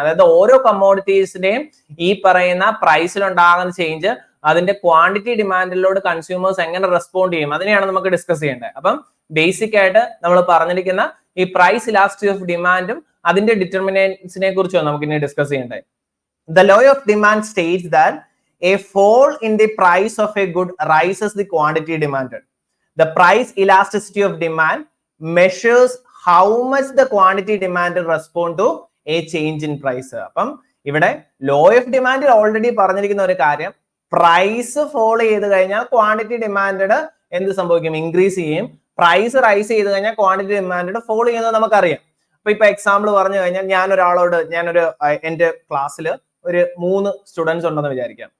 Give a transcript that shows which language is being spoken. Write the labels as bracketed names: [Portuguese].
[Malayalam] അതായത് ഓരോ കമ്മോഡിറ്റീസിന്റെയും ഈ പറയുന്ന പ്രൈസിൽ ഉണ്ടാകുന്ന ചേഞ്ച് അതിന്റെ ക്വാണ്ടിറ്റി ഡിമാൻഡിലോട് കൺസ്യൂമേഴ്സ് എങ്ങനെ റെസ്പോണ്ട് ചെയ്യും, അതിനെയാണ് നമുക്ക് ഡിസ്കസ് ചെയ്യേണ്ടത്. അപ്പം ബേസിക് ആയിട്ട് നമ്മൾ പറഞ്ഞിരിക്കുന്ന ഈ പ്രൈസ് ഇലാസ്റ്റിസിറ്റി ഓഫ് ഡിമാൻഡും അതിന്റെ ഡിറ്റർമിനൻസിനെ കുറിച്ചാണ് നമുക്ക് ഇനി ഡിസ്കസ് ചെയ്യേണ്ടത്. [English] The law of demand states that a fall in the price of a good rises the quantity demanded. The price elasticity of demand measures how much the quantity demanded respond to a change in price. [Malayalam] അപ്പം ഇവിടെ law of ഡിമാൻഡിൽ already പറഞ്ഞിരിക്കുന്ന ഒരു കാര്യം, price follow ചെയ്ത് കഴിഞ്ഞാൽ quantity demand എന്ത് സംഭവിക്കും? Increase ചെയ്യും. പ്രൈസ് റൈസ് ചെയ്ത് കഴിഞ്ഞാൽ ക്വാണ്ടിറ്റി ഡിമാൻഡ് ഫോളോ ചെയ്യുന്നത് നമുക്കറിയാം. അപ്പൊ ഇപ്പൊ എക്സാമ്പിൾ പറഞ്ഞു കഴിഞ്ഞാൽ ഞാനൊരു എന്റെ ക്ലാസ്സിൽ ഒരു 3 സ്റ്റുഡൻസ് ഉണ്ടെന്ന് വിചാരിക്കാം.